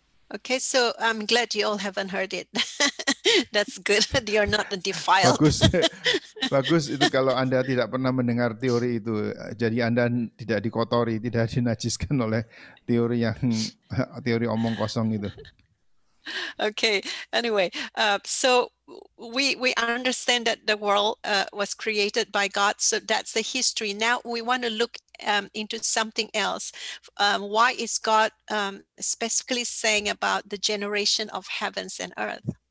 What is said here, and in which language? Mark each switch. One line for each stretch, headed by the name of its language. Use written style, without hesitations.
English: Okay, so I'm glad you all haven't heard it. That's good. You're not defiled.
Indonesian: Bagus itu kalau Anda tidak pernah mendengar teori itu. Jadi Anda tidak dikotori, tidak dinajiskan oleh teori omong kosong itu.
English: Okay. Anyway, so we understand that the world was created by God. So that's the history. Now we want to look into something else. Why is God specifically saying about the generation of heavens and earth?